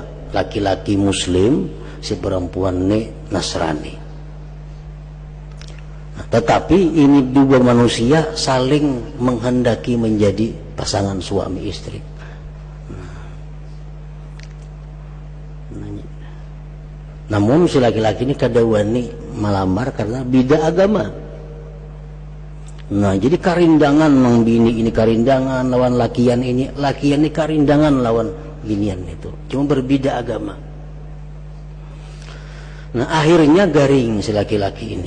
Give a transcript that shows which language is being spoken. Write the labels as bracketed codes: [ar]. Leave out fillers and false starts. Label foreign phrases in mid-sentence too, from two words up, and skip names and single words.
[id] Laki-laki Muslim, si perempuan ini Nasrani. Tetapi ini dua manusia saling menghendaki menjadi pasangan suami istri. Namun si laki-laki ini kadawani melamar karena beda agama. [bjn] Nah, jadi karindangan nang bini ini karindangan lawan lakian ini karindangan lawan binian itu. [id] Cuma berbeda agama. [bjn] Nah, akhirnya garing si laki-laki ini.